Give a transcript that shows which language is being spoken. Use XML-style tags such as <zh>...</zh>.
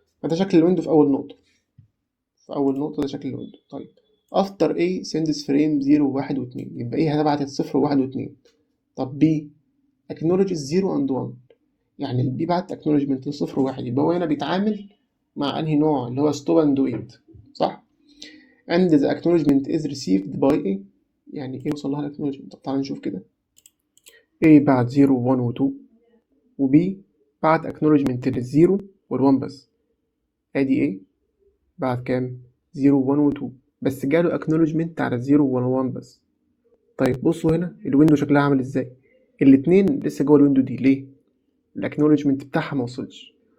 <ar>فده شكل الويندو في اول نقطه. ده شكل الويندو. طيب</ar> <en>after A sends frame 0 1</en> <ar>و2 يبقى ايه هتبعت 0 و1 و2. طب</ar> <en>B acknowledges 0 and 1،</en> <ar>يعني اللي بيبعت acknowledgement لصفر وواحد يبقى هو هنا بيتعامل مع انهي نوع اللي هو stop and wait صح.</ar> <en>and the acknowledgement is received by A،</en> <ar>يعني ايه وصل لها</ar> <en>acknowledgement.</en> <ar>طب تعالى نشوف كده. A بعت 0 و 1 و 2 و B بعت acknowledgement للزيرو وال1 بس. ادي A بعت كام 0 و 1 و 2 بس جاله acknowledgement على الزيرو وال1 بس. طيب بصوا هنا الويندو شكلها عامل ازاي. الاتنين لسه جوه الويندو دي ليه؟ الاكنولجمنت بتاعها ما وصلش.</ar>